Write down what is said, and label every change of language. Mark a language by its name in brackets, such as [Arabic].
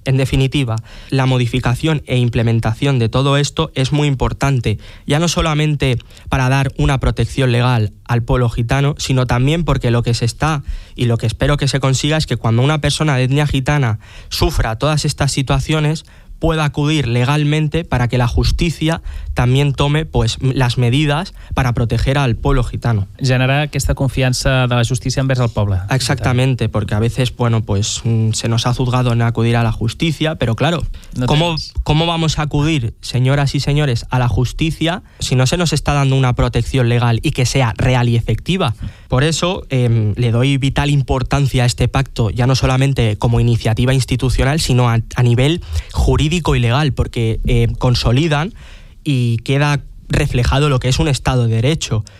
[Spanish] En definitiva, la modificación e implementación de todo esto es muy importante, ya no solamente para dar una protección legal al pueblo gitano, sino también porque lo que se está y lo que espero que se consiga es que cuando una persona de etnia gitana sufra todas estas situaciones, pueda acudir legalmente para que la justícia también tome, pues, las medidas para proteger al pueblo gitano. [Catalan] Generar aquesta confiança de la justícia envers el poble. [Spanish] Exactamente, porque a veces, bueno, pues se nos ha juzgado en acudir a la justícia, pero claro, no ¿cómo vamos a acudir, señoras y señores, a la justícia si no se nos está dando una protección legal y que sea real y efectiva? Por eso le doy vital importancia a este pacto, ya no solamente como iniciativa institucional, sino a nivel jurídico y legal, porque consolidan y queda reflejado lo que es un Estado de Derecho.